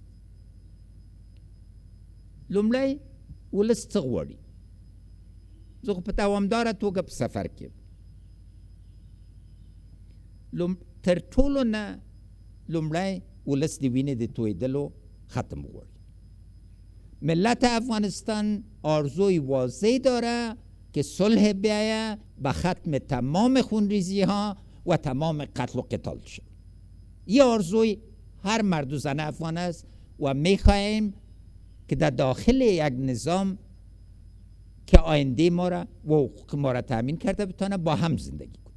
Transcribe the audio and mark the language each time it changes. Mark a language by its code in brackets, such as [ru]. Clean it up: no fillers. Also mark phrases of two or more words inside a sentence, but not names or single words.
[ps] لومړی ولس څه غواړي؟ زه خو په دوامداره توګه په سفر کې تر ټولو نه لومړی ولس د وینې د تویدلو ختم غواړي. [fa] ملت افغانستان آرزوی واضح داره که صلح بیاید به ختم تمام خونریزی ها و تمام قتل و قتال شد. یه آرزوی هر مرد و زن افغان است و میخواهیم که در داخل یک نظام که آینده ما را و حقوق ما را تأمین کرده بتونه با هم زندگی کنیم.